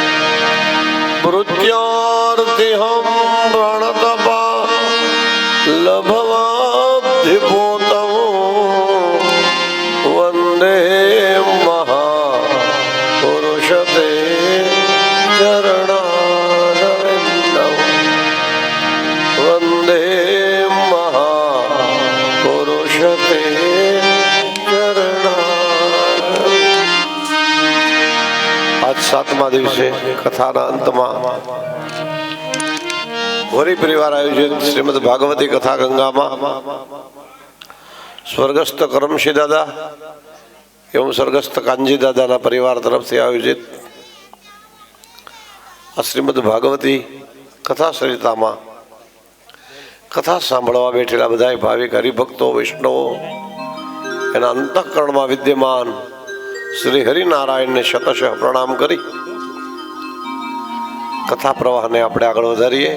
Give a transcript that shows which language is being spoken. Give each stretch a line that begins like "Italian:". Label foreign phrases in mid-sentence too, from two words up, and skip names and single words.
Sanskrit: भृत्यार्तिहं प्रणतपा लभवाब्धिभूतं वन्दे महापुरुषते चरणारविन्दं वन्दे महापुरुषते चरणारविन्दम्।
Gujarati: आज 7મા દિવસે કથાના અંતમાં વરી પરિવાર આયોજિત શ્રીમદ ભાગવતી કથા ગંગામાં સ્વર્ગસ્થ કરમશી દાદા એવં સ્વર્ગસ્થ કાનજી દાદાના પરિવાર તરફથી આયોજિત આ શ્રીમદ ભાગવતી કથા સરિતામાં કથા સાંભળવા બેઠેલા બધા ભાવિક હરિભક્તો વૈષ્ણવો એના અંતઃકરણમાં વિદ્યમાન શ્રી હરિનારાયણને શતશઃ પ્રણામ કરી કથા પ્રવાહને આપણે આગળ વધારીએ।